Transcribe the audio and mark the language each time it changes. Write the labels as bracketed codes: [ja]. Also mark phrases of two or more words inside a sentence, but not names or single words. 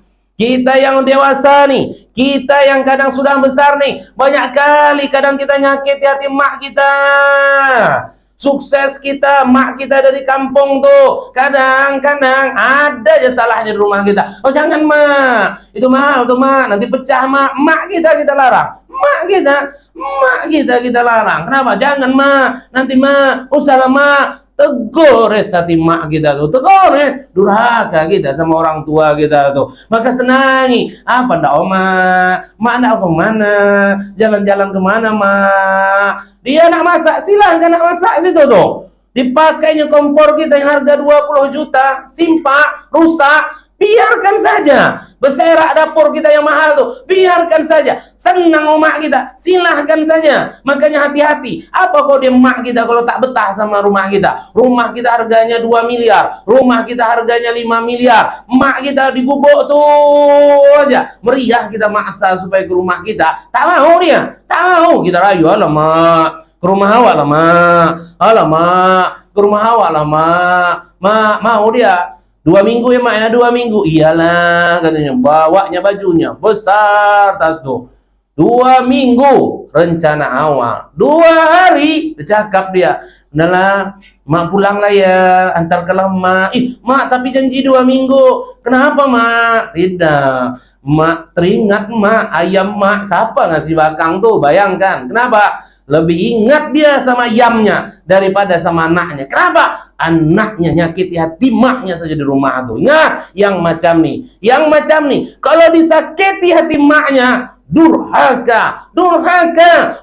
[id] Kita yang dewasa nih, kita yang kadang sudah besar nih, banyak kali kadang kita nyakiti hati mak kita. Sukses kita, mak kita dari kampung tuh, kadang-kadang ada aja salahnya di rumah kita. Oh jangan mak, itu mahal tuh mak, nanti pecah mak. Mak kita larang, mak kita larang. Kenapa? Jangan mak, nanti mak, usahlah mak. Tegores hati mak kita tuh, tegores durhaka kita sama orang tua kita tuh. Maka senangi, apa ndak mak ndak kemana, jalan-jalan kemana mak? Dia nak masak, silahkan nak masak situ tuh. Dipakainya kompor kita yang harga 20 juta, simpak, rusak, biarkan saja. Berserak dapur kita yang mahal tuh, biarkan saja. Senang emak kita, silahkan saja. Makanya hati-hati. Apa kok dia emak kita kalau tak betah sama rumah kita? Rumah kita harganya 2 miliar, rumah kita harganya 5 miliar. Emak kita digubuk tuh aja. Meriah kita maksa supaya ke rumah kita. Tak mau dia, tak mau. Kita rayu, alamak, ke rumah awak lah mak, alamak, ke rumah awak lah mak, mau dia. 2 minggu ya mak ya, 2 minggu. Iyalah katanya, bawanya bajunya besar tas tuh. 2 minggu rencana awal. 2 hari bercakap dia. Udahlah, mak pulang lah ya, antarkanlah mak. Mak tapi janji 2 minggu. Kenapa mak? Tidak. Mak teringat mak, ayam mak siapa ngasih bakang tuh, bayangkan. Kenapa? Lebih ingat dia sama ayamnya daripada sama anaknya. Kenapa? Anaknya nyakiti hati maknya saja di rumah tuh. Ingat, yang macam nih, kalau disakiti hati maknya, Durhaka, durhaka.